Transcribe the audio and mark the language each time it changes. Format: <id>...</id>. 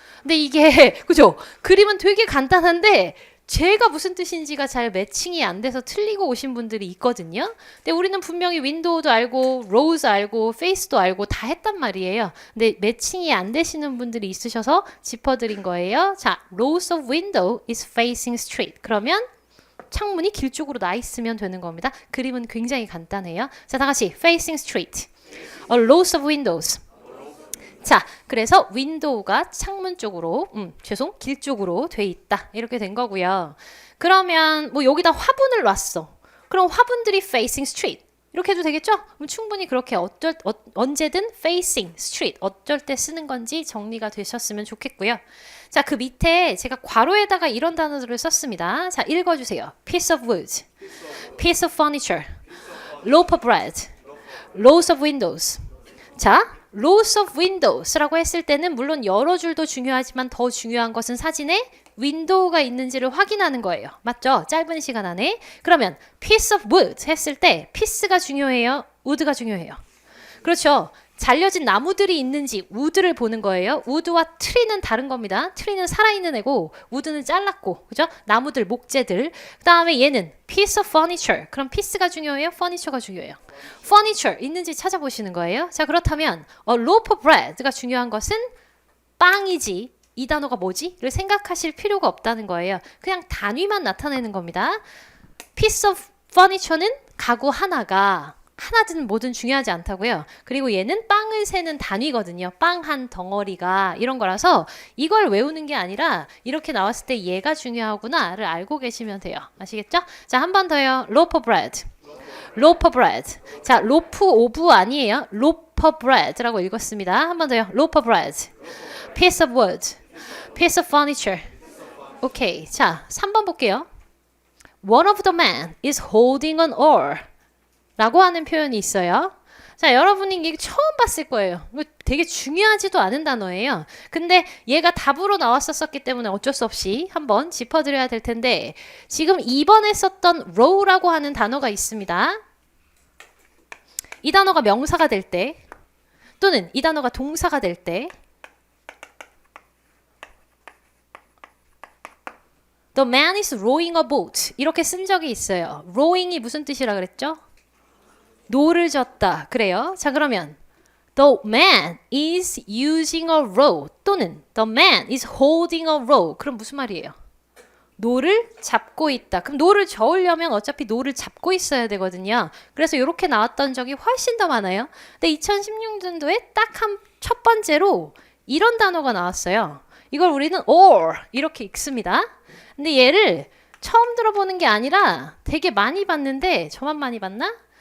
<ko>근데 이게 그죠? 그림은 되게 간단한데 제가 무슨 뜻인지가 잘 매칭이 안 돼서 틀리고 오신 분들이 있거든요. 근데 우리는 분명히 윈도우도 알고 로우도 알고 페이스도 알고 다 했단 말이에요. 근데 매칭이 안 되시는 분들이 있으셔서 짚어드린 거예요.</ko> <en>자, rows of window is facing street.</en> <ko>그러면 창문이 길 쪽으로 나 있으면 되는 겁니다. 그림은 굉장히 간단해요. 자, 다 같이</ko> <en>facing street. rows of windows.</en> <ko>자, 그래서 윈도우가 창문 쪽으로, 길 쪽으로 돼 있다. 이렇게 된 거고요. 그러면 뭐 여기다 화분을 놨어. 그럼 화분들이</ko> <en>facing street.</en> <ko>이렇게 해도 되겠죠? 그럼 충분히 그렇게 언제든</ko> <en>facing street.</en> <ko>어쩔 때 쓰는 건지 정리가 되셨으면 좋겠고요. 자, 그 밑에 제가 괄호에다가 이런 단어들을 썼습니다. 자, 읽어주세요.</ko> <en>piece of wood, piece of furniture, loaf of bread, rows of windows.</en> <ko>자,</ko> <en>rows of windows</en> <ko>라고 했을 때는 물론 여러 줄도 중요하지만 더 중요한 것은 사진에 윈도우가 있는지를 확인하는 거예요. 맞죠? 짧은 시간 안에. 그러면</ko> <en>piece of wood</en> <ko>했을 때 piece가 중요해요? wood가 중요해요? 그렇죠. 잘려진 나무들이 있는지 wood를 보는 거예요. wood와 tree는 다른 겁니다. tree는 살아있는 애고 wood는 잘랐고, 그죠? 나무들, 목재들. 그 다음에 얘는</ko> <en>piece of furniture.</en> <ko>그럼 piece가 중요해요? furniture가 중요해요? furniture 있는지 찾아보시는 거예요. 자, 그렇다면</ko> <en>loaf of bread</en> <ko>가 중요한 것은 빵이지. 이 단어가 뭐지?를 생각하실 필요가 없다는 거예요. 그냥 단위만 나타내는 겁니다.</ko> <en>piece of furniture</en> <ko>는 가구 하나가 하나든 뭐든 중요하지 않다고요. 그리고 얘는 빵을 세는 단위거든요. 빵 한 덩어리가 이런 거라서 이걸 외우는 게 아니라 이렇게 나왔을 때 얘가 중요하구나를 알고 계시면 돼요. 아시겠죠? 자, 한 번 더요.</ko> <en>loaf of bread. loaf of bread.</en> <ko>자,</ko> <en>loaf of</en> <ko>아니에요.</ko> <en>loaf of bread</en> <ko>라고 읽었습니다. 한 번 더요.</ko> <en>loaf of bread. piece of wood. piece of furniture.</en> <ko>오케이. 자, 3번 볼게요.</ko> <en>One of the men is holding an oar.</en> <ko>라고 하는 표현이 있어요. 자, 여러분이 이게 처음 봤을 거예요. 이거 되게 중요하지도 않은 단어예요. 근데 얘가 답으로 나왔었기 때문에 어쩔 수 없이 한번 짚어드려야 될 텐데 지금 2번에 썼던 row라고 하는 단어가 있습니다. 이 단어가 명사가 될 때 또는 이 단어가 동사가 될 때</ko> <en>The man is rowing a boat</en> <ko>이렇게 쓴 적이 있어요. rowing이 무슨 뜻이라 그랬죠? 노를 젓다. 그래요. 자, 그러면</ko> <en>The man is using a row</en> <ko>또는</ko> <en>The man is holding a row.</en> <ko>그럼 무슨 말이에요? 노를 잡고 있다. 그럼 노를 저으려면 어차피 노를 잡고 있어야 되거든요. 그래서 이렇게 나왔던 적이 훨씬 더 많아요. 근데 2016년도에 딱 첫 번째로 이런 단어가 나왔어요. 이걸 우리는 or 이렇게 읽습니다. 근데 얘를 처음 들어보는 게 아니라 되게 많이 봤는데 저만 많이 봤나?</ko>